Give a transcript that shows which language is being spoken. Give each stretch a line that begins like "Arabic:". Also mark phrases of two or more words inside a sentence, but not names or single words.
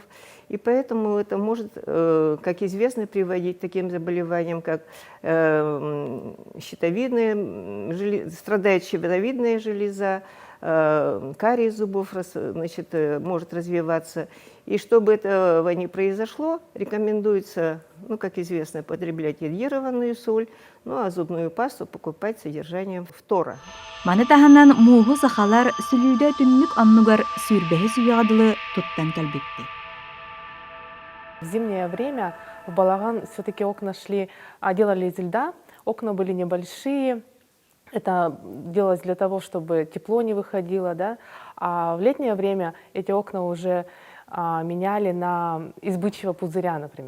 Russian: И поэтому это может, как известно, приводить к таким заболеваниям, как страдает щитовидная железа, кариес зубов может развиваться. И чтобы этого не произошло, рекомендуется, как известно, потреблять йодированную соль, а зубную пасту покупать с содержанием фтора.
Yakut: Маны таһанан мууху сахалар сүлүүдэ түннүк аннугар сүүрбэһи сүйаадылы туттан кэлбитти.
Russian: В зимнее время в Балаган все-таки окна делали из льда, окна были небольшие. Это делалось для того, чтобы тепло не выходило, да? А в летнее время эти окна уже меняли из бычьего пузыря, например.